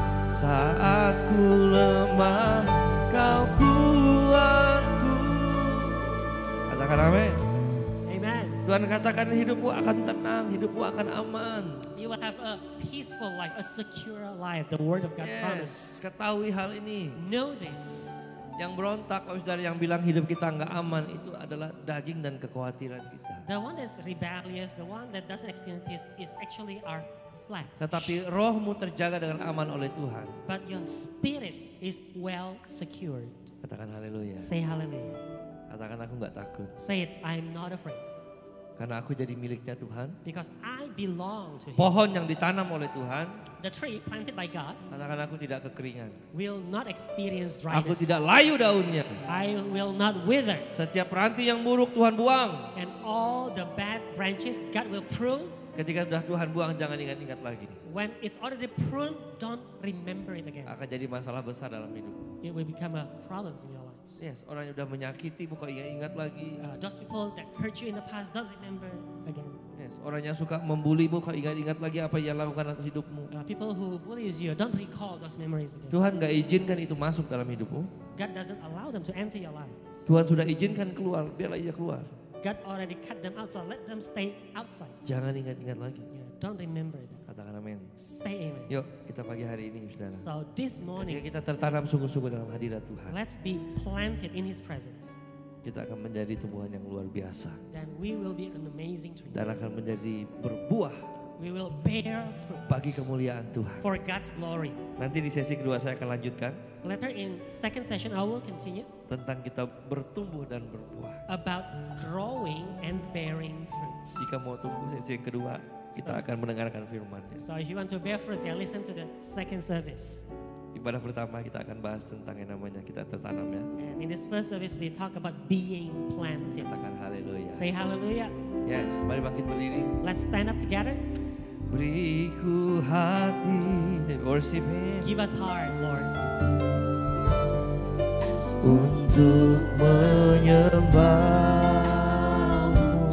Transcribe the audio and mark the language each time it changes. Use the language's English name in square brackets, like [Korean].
[Indonesian] Saat ku lemah, kau kuatku. Katakan amin. [English] Amen. [Indonesian] Tuhan katakan hidupmu akan tenang, hidupmu akan aman. [English] You will have a peaceful life, a secure life. The word of God promise. [Indonesian] Ketahui hal ini. [English] Know this. [Indonesian] Yang berontak, Bapak Saudara, yang bilang hidup kita nggak aman, itu adalah daging dan kekhawatiran kita. [English] The one that's rebellious, the one that doesn't experience peace is actually our flesh. [Indonesian] Tetapi rohmu terjaga dengan aman oleh Tuhan. [English] But your spirit is well secured. [Indonesian] Katakan haleluya. [English] Say hallelujah. [Indonesian] Katakan aku nggak takut. [English] Say it, I'm not afraid. [Indonesian] Karena aku jadi miliknya Tuhan. [English] Because I belong to Him. [Indonesian] Pohon yang ditanam oleh Tuhan. [English] The tree planted by God [Indonesian] Katakan aku tidak kekeringan. [English] will not experience [Indonesian] Aku [English] dryness. [Indonesian] tidak layu daunnya. [English] I will not wither. [Indonesian] Setiap ranting yang buruk Tuhan buang. [English] And all the bad branches God will prune. [Indonesian] Ketika sudah Tuhan buang, jangan ingat-ingat lagi. [English] When it's already pruned, don't remember it again. [Indonesian] Akan jadi masalah besar dalam hidup. [English] It will become a problem in your lives. [Indonesian] Yes, orang yang sudah menyakiti bukan ingat-ingat lagi. [English] Those people that hurt you in the past, don't remember again. [Indonesian] Yes, orang yang suka membulimu kau ingat-ingat lagi apa yang lakukan atas hidupmu. [English] People who bullies you, don't recall those memories again. [Indonesian] Tuhan gak izinkan itu masuk dalam hidupmu. [English] God doesn't allow them to enter your life. [Indonesian] Tuhan sudah izinkan keluar, biarlah ia keluar. [English] God already cut them out, so let them stay outside. [Indonesian] Jangan ingat-ingat lagi. [English] Yeah, don't remember that. [Indonesian] Katakan amin. [English] Say amen. [Indonesian] Yuk kita pagi hari ini saudara. [English] So this [Indonesian] Ketika [English] morning, [Indonesian] kita tertanam sungguh-sungguh dalam hadirat Tuhan. [English] let's be planted in His presence. [Indonesian] Kita akan menjadi tumbuhan yang luar biasa. [English] Then we will be an amazing tree. [Indonesian] Dan akan menjadi berbuah [English] We will bear [Indonesian] bagi [English] fruit [Indonesian] kemuliaan Tuhan. [English] for God's glory. [Indonesian] Nanti di sesi kedua saya akan lanjutkan. [English] Later in second session, I will continue [Indonesian] Tentang kita bertumbuh dan berbuah. [English] about growing and bearing fruits. [Indonesian] Jika mau tunggu sesi yang kedua, kita akan mendengarkan firman-Nya. [English] So if you want to bear fruits, yeah, listen to the second service. [Indonesian] Ibadah pertama kita akan bahas tentang yang namanya kita tertanam ya. [English] And in this first service, we talk about being planted. [Indonesian] Katakan haleluya. [English] Say hallelujah. [Indonesian] Yes, mari bangkit berdiri. [English] Let's stand up together. [Indonesian] Beriku hati, [English] worship Him. Give us heart, Lord, [Indonesian] Untuk menyembah-Mu.